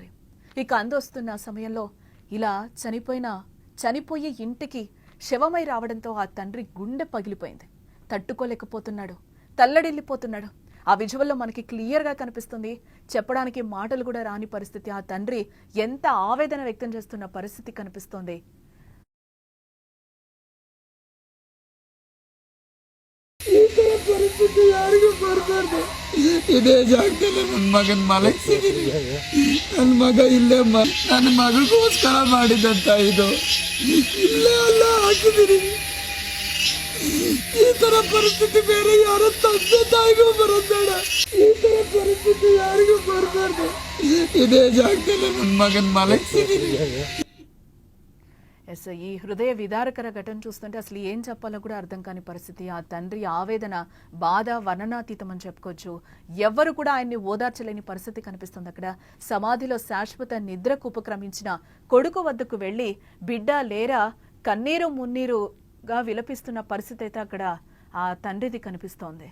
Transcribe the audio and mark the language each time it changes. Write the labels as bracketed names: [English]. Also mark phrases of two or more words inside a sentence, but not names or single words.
[Telugu] ఇక అందొస్తున్న సమయంలో ఇలా చనిపోయే ఇంటికి శవమై రావడంతో ఆ తండ్రి గుండె పగిలిపోయింది. తట్టుకోలేకపోతున్నాడు, తల్లడిల్లిపోతున్నాడు. ఆ విజువల్లో మనకి క్లియర్గా కనిపిస్తుంది. చెప్పడానికి మాటలు కూడా రాని పరిస్థితి. ఆ తండ్రి ఎంత ఆవేదన వ్యక్తం చేస్తున్న పరిస్థితి కనిపిస్తోంది. [Kannada] ಈ ತರ ಪರಿಸ್ಥಿತಿ ಯಾರಿಗೂ ಬರಬಾರ್ದು. ಇದೇ ಜಾಗದಲ್ಲಿ ನನ್ನ ಮಗನ್ ಮಲಗಿಸಿದೀನಿ. ನನ್ನ ಮಗ ಇಲ್ಲೇ ನನ್ನ ಮಗಳಿಗೋಸ್ಕರ ಮಾಡಿದಂತ ಇದು ಇಲ್ಲೇ ಅಲ್ಲ ಹಾಕಿದೀನಿ. ಈ ತರ ಪರಿಸ್ಥಿತಿ ಬೇರೆ ಯಾರ ತಂದೆ ತಾಯಿಗೂ ಬರೋದ್ ಬೇಡ. ಈ ತರ ಪರಿಸ್ಥಿತಿ ಯಾರಿಗೂ ಬರಬಾರ್ದು. ಇದೇ ಜಾಗದಲ್ಲಿ ನನ್ನ ಮಗನ್ ಮಲಗಿಸಿದೀನಿ. [Telugu] ఎస్, ఈ హృదయ విదారకర ఘటన చూస్తుంటే అసలు ఏం చెప్పాలో కూడా అర్థం కాని పరిస్థితి. ఆ తండ్రి ఆవేదన, బాధ వర్ణనాతీతం అని చెప్పుకోవచ్చు. ఎవ్వరు కూడా ఆయన్ని ఓదార్చలేని పరిస్థితి కనిపిస్తుంది. అక్కడ సమాధిలో శాశ్వత నిద్రకు ఉపక్రమించిన కొడుకు వద్దకు వెళ్లి బిడ్డ లేరా కన్నీరు మున్నీరుగా విలపిస్తున్న పరిస్థితి అయితే అక్కడ ఆ తండ్రిది కనిపిస్తోంది.